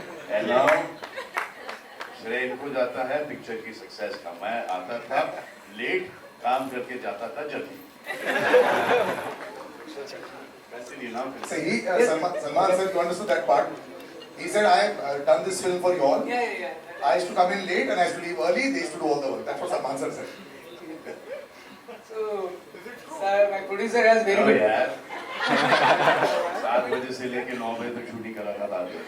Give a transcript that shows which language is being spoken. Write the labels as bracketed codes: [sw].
[en] And now, [hi] श्रेय इनको जाता है पिक्चर की सक्सेस का. मैं आता था लेट, काम करके जाता था जल्दी. [en] So Salman sir, you understood that part. He said, I have done this film for you all. Yeah. I used to come in late and I used to leave early. They used to do all the work. That's what Salman sir said. So, sir, my producer has very Oh good. [hi] यार, 7 बजे से लेके 9 बजे तक shooting करा था.